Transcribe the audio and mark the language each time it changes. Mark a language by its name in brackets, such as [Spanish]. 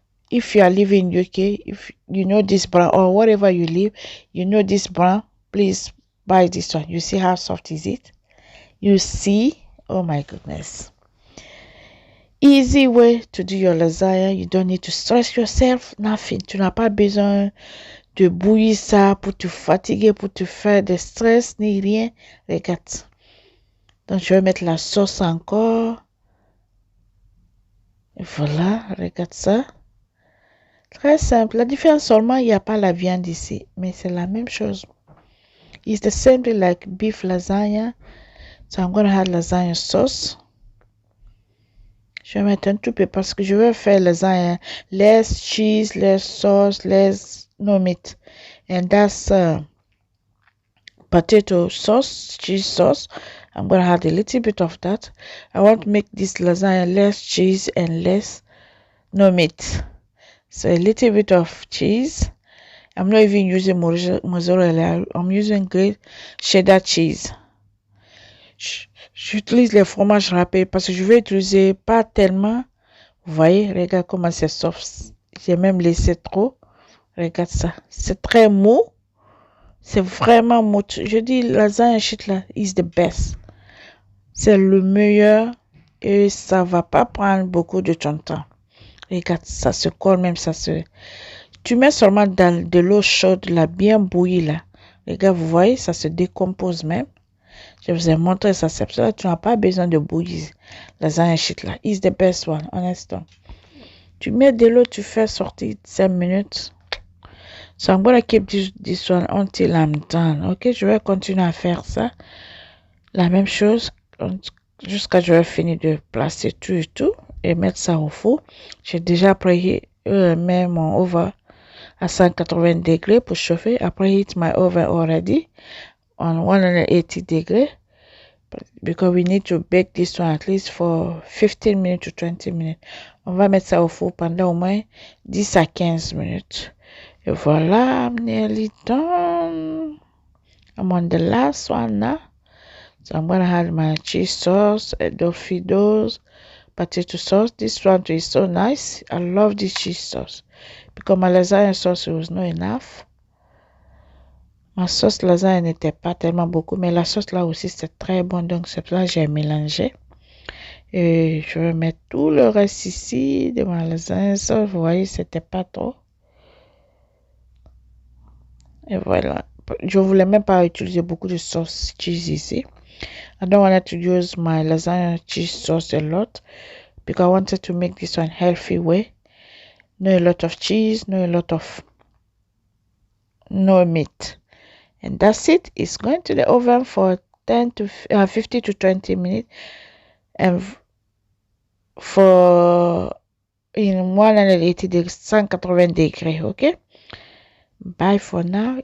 [English] If you are living in UK, if you know this brand or wherever you live, you know this brand, please buy this one. You see how soft is it? You see? Oh my goodness. Easy way to do your lasagna. You don't need to stress yourself. Nothing. [French] Tu n'as pas besoin de bouillir ça pour te fatiguer, pour te faire des stress, ni rien. Regarde. Donc, je vais mettre la sauce encore. Et voilà, regarde ça. Très simple. La différence seulement, il n'y a pas la viande ici. Mais c'est la même chose. [English] It's the same thing like beef lasagna. So I'm going to add lasagna sauce. [French] Je vais mettre un tout peu parce que je vais faire lasagna. [English] Less cheese, less sauce, less no meat. And that's potato sauce, cheese sauce. I'm going to add a little bit of that. I want to make this lasagna less cheese and less no meat. So a little bit of cheese. I'm not even using mozzarella. I'm using great cheddar cheese. [French] J'utilise les fromages râpés parce que je vais utiliser pas tellement. Vous voyez, regarde comment c'est soft. J'ai même laissé trop. Regarde ça. C'est très mou. C'est vraiment mou. Je dis, lasagne shit là [English] is the best. [French] C'est le meilleur et ça va pas prendre beaucoup de ton temps. Regarde, ça se colle même, ça se... Tu mets seulement dans de l'eau chaude, là, bien bouillie, là. Regarde, vous voyez, ça se décompose même. Je vous ai montré ça, c'est pour ça que tu n'as pas besoin de bouillir. Lasagne shit, là, [English] is the best one, [French] honnêtement. Tu mets de l'eau, tu fais sortir 5 minutes. [English] So I'm gonna keep this one until I'm done. [French] Ok, je vais continuer à faire ça. La même chose, jusqu'à ce que je vais finir de placer tout et tout. Et mettre ça au four. J'ai déjà préparé mon oven à 180 degrés pour chauffer. [English] I preheat my oven already on 180 degrés because we need to bake this one at least for 15 minutes to 20 minutes. [French] On va mettre ça au four pendant au moins 10 à 15 minutes. Et voilà, [English] I'm nearly done. I'm on the last one now. So I'm gonna add my cheese sauce, Fidos, potato sauce. This one is so nice. I love this cheese sauce because my lasagna sauce was not enough. [French] Ma sauce lasagna n'était pas tellement beaucoup, mais la sauce là aussi c'est très bon, donc c'est pour ça que j'ai mélangé. Et je vais mettre tout le reste ici de ma lasagna sauce. Vous voyez, c'était pas trop. Et voilà. Je voulais même pas utiliser beaucoup de sauce cheese ici. [English] I don't want to use my lasagna cheese sauce a lot because I wanted to make this one healthy way. No a lot of cheese, no a lot of no meat. And that's it. It's going to the oven for 50 to 20 minutes and for in 180 degrees, 180 degrees, okay? Bye for now.